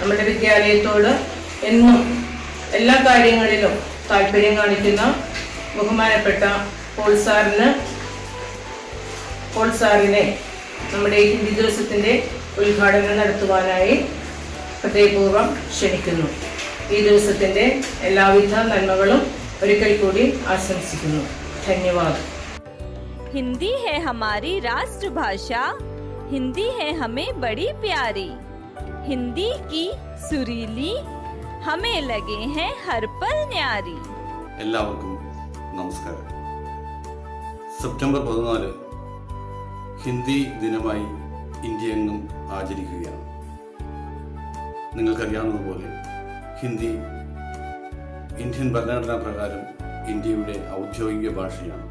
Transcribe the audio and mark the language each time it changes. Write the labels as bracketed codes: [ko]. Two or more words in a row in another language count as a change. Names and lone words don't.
[ml] നമ്മുടെ വിദ്യാലയത്തോട് എന്നും എല്ലാ കാര്യങ്ങളിലും താല്പര്യം കാണിക്കുന്ന ബഹുമാനപ്പെട്ട പോൾ സാറിനെ നമ്മുടെ ഈ ഹിന്ദി ദിവസത്തിൻ്റെ ഉദ്ഘാടനം നടത്തുവാനായി ഹൃദയപൂർവ്വം ക്ഷണിക്കുന്നു. ഈ ദിവസത്തിൻ്റെ എല്ലാവിധ നന്മകളും ഒരിക്കൽ കൂടി ആശംസിക്കുന്നു. ധന്യവാദം. [hi] हिंदी है हमारी राष्ट्रभाषा, हिंदी है हमें बड़ी प्यारी, हिंदी की सुरीली हमें लगे हैं हर पल न्यारी. [ml] എല്ലാവർക്കും നമസ്കാരം. സെപ്റ്റംബർ 14 ഹിന്ദി ദിനമായി ഇന്ത്യയെങ്ങും ആചരിക്കുകയാണ്. നിങ്ങൾക്കറിയാവുന്നതുപോലെ ഹിന്ദി ഇന്ത്യൻ ഭരണഘടനാ പ്രകാരം ഇന്ത്യയുടെ ഔദ്യോഗിക ഭാഷയാണ്.